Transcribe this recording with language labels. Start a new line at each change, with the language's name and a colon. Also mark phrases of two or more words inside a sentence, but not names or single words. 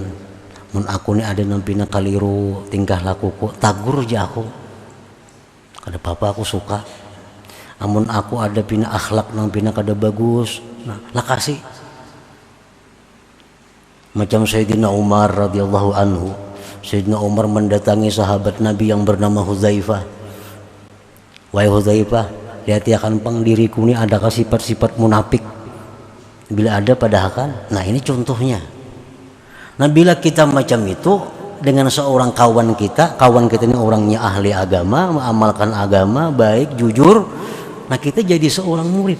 Banjar: Mun aku ni ada nampina kaliru tingkah lakuku, tagur aja aku. Kada apa-apa aku suka. Amun aku ada pina akhlak nampina kada bagus, nah lah kasih.
Indonesian: Macam Sayyidina Umar
Arabic: رضي الله عنه.
Indonesian: Sayyidina Umar mendatangi sahabat Nabi yang bernama Hudzaifah.
Banjar: Wahai Hudzaifah, lihat ya kan pang diriku ni adakah sifat-sifat munafik?
Indonesian: Bila ada padahal. Nah ini contohnya. Nah bila kita macam itu dengan seorang kawan kita ini orangnya ahli agama, mengamalkan agama, baik, jujur, nah kita jadi seorang murid.